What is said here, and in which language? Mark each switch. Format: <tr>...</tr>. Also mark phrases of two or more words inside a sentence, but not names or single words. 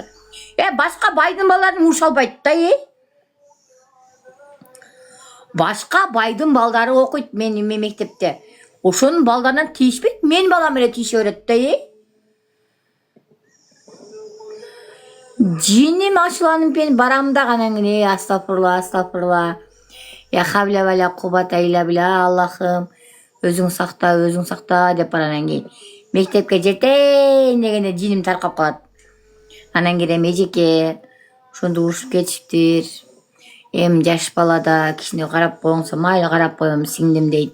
<ky>Башка байдын балдарын уруша албайт да, Башка байдын балдары окуйт менин мектепте. Ошонун балдарынан тийишпейт, мен балам эле тийише берет да, Жиним ачыланып мен барам да анан кийин астагфирулла.</ky> <ar>يا حول ولا قوة إلا بالله.</ar> <ky>Аллахым, өзүң сакта деп анан кийин мектепке жетейин дегенде жиним таркап калат. Анан кирем эжеке, ошондо урушуп кетиштир. Эми жаш бала да кичине карап коюңса, майла карап коем сиңдим дейт.</ky>